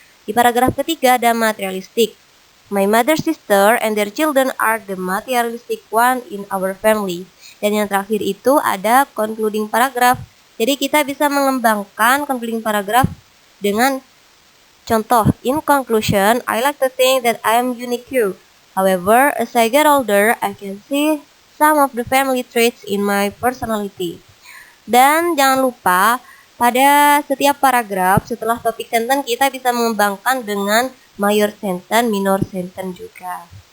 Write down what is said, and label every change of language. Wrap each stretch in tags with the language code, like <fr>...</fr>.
<id>Di paragraf ketiga ada</id> <en>materialistic, my mother's sister and their children are the materialistic one in our family.</en> <id>Dan yang terakhir itu ada concluding paragraph. Jadi kita bisa mengembangkan concluding paragraph dengan</id> <en>Contoh, in conclusion, I like to think that I am unique. However, as I get older, I can see some of the family traits in my personality.</en> <id>Dan jangan lupa, pada setiap paragraf setelah topik sentence kita bisa mengembangkan dengan major sentence, minor sentence juga.</id>